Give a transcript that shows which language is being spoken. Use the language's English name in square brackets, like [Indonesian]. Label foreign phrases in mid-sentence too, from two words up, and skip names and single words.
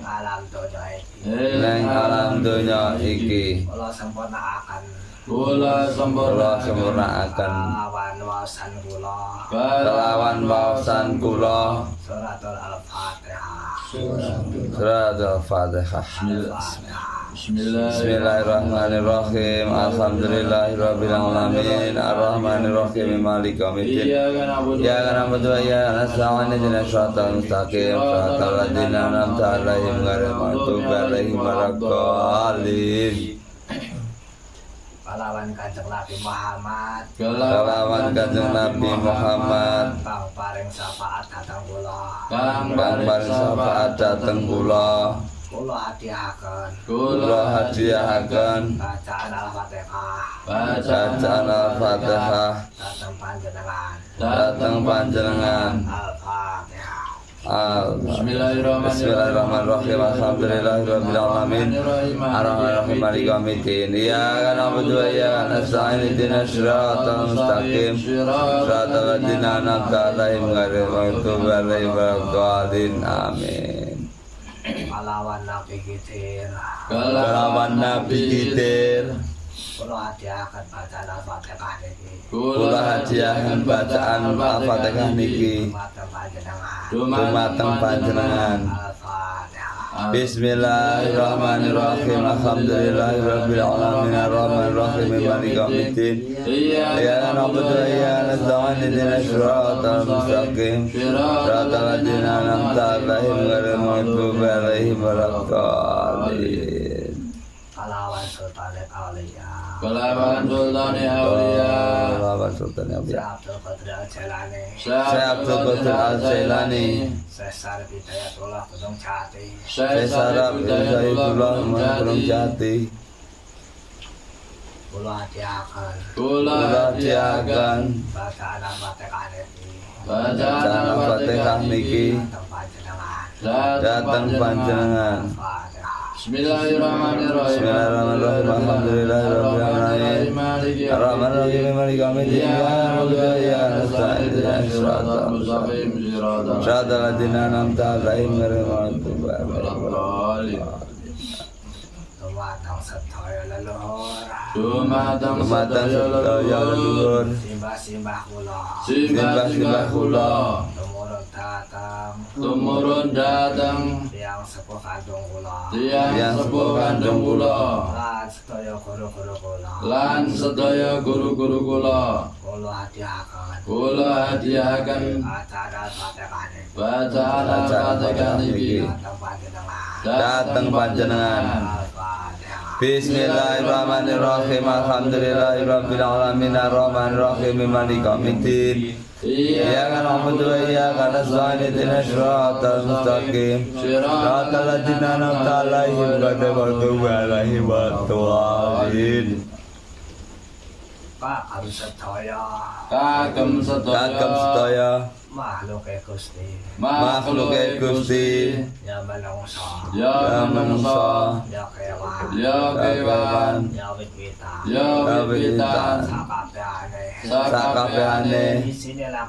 [Javanese] ning alam donya iki kula sempurnaaken kelawan waosan kula surat al-Fatihah. [Arabic] بسم الله الرحمن الرحيم. الحمد لله رب العالمين. الرحمن الرحيم. مالك يوم الدين. إياك نعبد وإياك نستعين. اهدنا الصراط المستقيم. صراط الذين أنعمت عليهم غير المغضوب عليهم ولا الضالين. [Javanese] Kalawan Kanjeng Nabi Muhammad kang paring syafaat dhateng kula kula hadiahaken bacaan Al-Fatihah dhateng panjenengan Bismillahirrahmanirrahim. [Arabic] الحمد لله رب العالمين. الرحمن الرحيم. مالك يوم الدين. إياك نعبد وإياك نستعين. اهدنا الصراط المستقيم. صراط الذين أنعمت عليهم غير المغضوب عليهم ولا الضالين. Amin. [Javanese] Kalawan Nabi Khidir kula hadiahaken bacaan Al-Fatihah niki dumateng panjenengan Bismillahirrahmanirrahim. [Arabic] الحمد لله رب العالمين. الرحمن الرحيم. مالك يوم الدين. إياك نعبد وإياك نستعين. اهدنا الصراط المستقيم. صراط الذين أنعمت عليهم غير المغضوب عليهم ولا الضالين. [Javanese] Kalawan Sultanul Auliya Syekh Abdul Qadir Al-Jailani Syekh Hidayatullah Gunung Jati kula hadiahaken bacaan Al-Fatihah niki dhateng panjenengan Bismillahirrahmanirrahim. [Arabic] الحمد لله رب العالمين. الرحمن الرحيم. مالك يوم الدين. إياك نعبد وإياك نستعين. اهدنا الصراط المستقيم. صراط الذين أنعمت عليهم غير المغضوب عليهم ولا الضالين. [Javanese] Dumateng sedaya leluhur simbah-simbah kula tumurun datang tiang sepuh kandung kula lan sedaya guru-guru kula kula hadiahaken bacaan Al-Fatihah niki dhateng panjenengan Bismillahirrahmanirrahim. [Arabic] الحمد لله رب العالمين. الرحمن الرحيم. مالك يوم الدين. إياك نعبد وإياك نستعين. اهدنا الصراط المستقيم. صراط الذين أنعمت عليهم غير المغضوب عليهم ولا الضالين. Kagem sedaya makhluke Gusti ya manungsa ya kewan ya wit-witan sakabehane isine